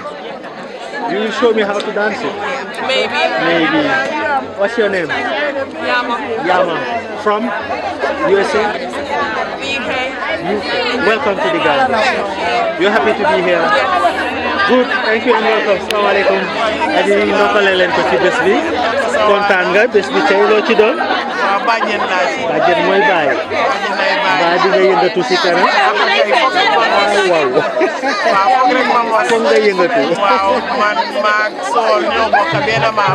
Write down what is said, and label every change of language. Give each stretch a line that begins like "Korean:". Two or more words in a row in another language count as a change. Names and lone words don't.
English: You will show me how to dance it. Maybe. Maybe. What's your name? Yama. Yama. From USA? UK. Welcome to the garden. You're happy to be here? Good. Thank you and welcome.
Arabic: Assalamu alaikum.
Wolof: Aji ndokkale leen ko ci bés bi. Kontaan nga bés bi tey loo ci doon? Bàjjen laa ci. Bàjjen mooy baay. Baa di nga yëngatu si kanam. Waaw. Foog nga yëngatu. Waaw man maag Sool ñoo bokk benn maam.